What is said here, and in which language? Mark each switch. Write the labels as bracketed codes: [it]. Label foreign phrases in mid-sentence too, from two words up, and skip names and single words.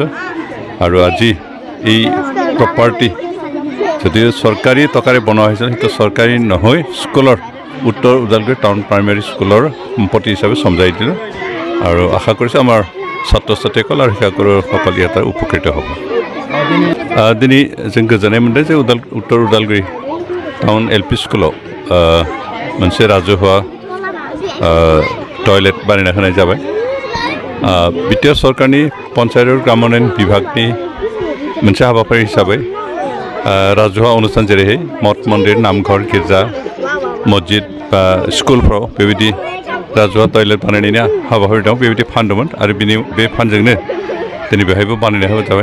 [as] আৰু আজি এই প্ৰপাৰ্টি যদিও চৰকাৰী টকাৰে বনোৱা হৈছিল, সেইটো চৰকাৰী নহয়, স্কুলৰ উত্তৰ ওদালগুৰি টাউন প্ৰাইমেৰী স্কুলৰ সম্পত্তি হিচাপে সমজাই দিলোঁ আৰু আশা কৰিছোঁ আমাৰ ছাত্ৰ ছাত্ৰীসকল আৰু শিক্ষাগুৰুসকল ইয়াত উপকৃত হ'ব। [brx] दिनै जों गोजोननाय मोनदों जे उत्तर उदालगुरि टाउन एलपि स्कुलाव मोनसे राजहुवा टयलेट बानायना होनाय जाबाय। बिटिआर सरकारनि पन्चायत और ग्रामोन्नयन विभागनि मोनसे हाबाफारि हिसाबै राजहुवा अनुष्ठान जेरैहाय मठ मन्दिर नामघर गिर्जा मस्जिद बा स्कुलफ्राव बेबायदि राजहुवा टयलेट बानायनायनि हाबाफारि दं, बेबायदि फान्ड दंमोन आरो बे फान्डजोंनो दिनै बेहायबो बानायना होनाय जाबाय।